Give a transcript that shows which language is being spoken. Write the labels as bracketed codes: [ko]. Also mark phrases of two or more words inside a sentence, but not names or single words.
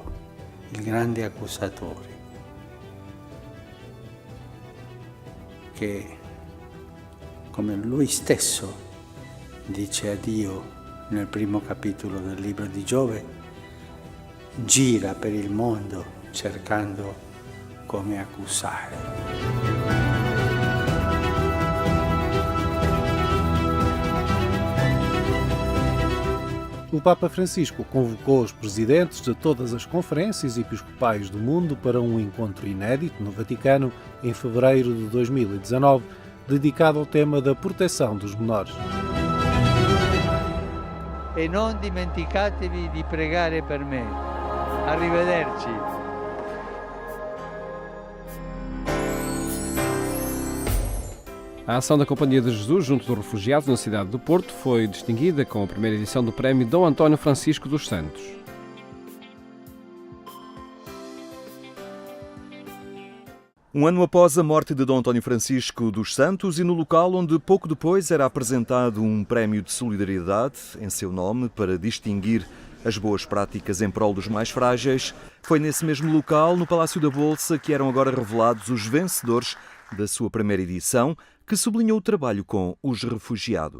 [it] Il grande accusatore, che come lui stesso dice a Dio nel primo capitolo del libro di Giove, gira per il mondo cercando come accusare. [pt] O Papa Francisco convocou os presidentes de todas as conferências episcopais do mundo para um encontro inédito no Vaticano em fevereiro de 2019, dedicado ao tema da proteção dos menores. [it] E non dimenticatevi di pregare per me. Arrivederci. [pt] A ação da Companhia de Jesus junto dos refugiados na cidade do Porto foi distinguida com a primeira edição do prémio Dom António Francisco dos Santos. Um ano após a morte de Dom António Francisco dos Santos e no local onde pouco depois era apresentado um prémio de solidariedade em seu nome para distinguir as boas práticas em prol dos mais frágeis, foi nesse mesmo local, no Palácio da Bolsa, que eram agora revelados os vencedores da sua primeira edição, que sublinhou o trabalho com os refugiados.